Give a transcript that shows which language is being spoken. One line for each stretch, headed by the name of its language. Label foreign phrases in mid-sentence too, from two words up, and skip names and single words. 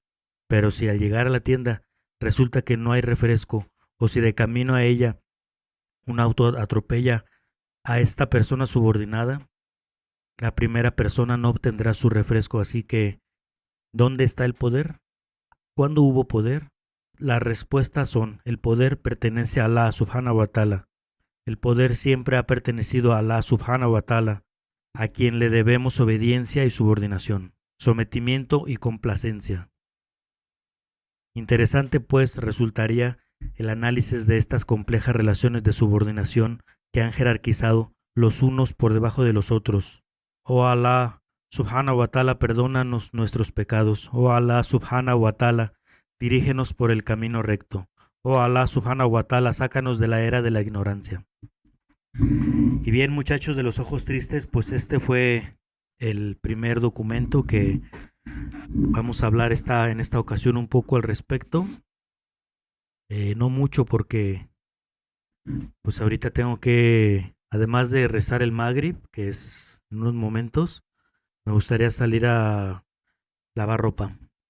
Spanish: Pero si al llegar a la tienda resulta que no hay refresco, o si de camino a ella un auto atropella a esta persona subordinada, la primera persona no obtendrá su refresco. Así que, ¿dónde está el poder? ¿Cuándo hubo poder? Las respuestas son: el poder pertenece a
Arabic: الله سبحانه وتعالى.
Spanish: El poder siempre ha pertenecido a
Arabic: الله سبحانه وتعالى,
Spanish: a quien le debemos obediencia y subordinación, sometimiento y complacencia. Interesante pues resultaría el análisis de estas complejas relaciones de subordinación que han jerarquizado los unos por debajo de los otros.
Arabic: Oh الله سبحانه وتعالى,
Spanish: perdónanos nuestros pecados. Oh
Arabic: الله سبحانه وتعالى,
Spanish: dirígenos por el camino recto. Oh
Arabic: الله سبحانه وتعالى,
Spanish: sácanos de la era de la ignorancia. Y bien, muchachos de los ojos tristes, pues este fue el primer documento que vamos a hablar en esta ocasión un poco al respecto. No mucho porque pues ahorita tengo que, además de rezar el Magrib, que es en unos momentos, me gustaría salir a lavar ropa.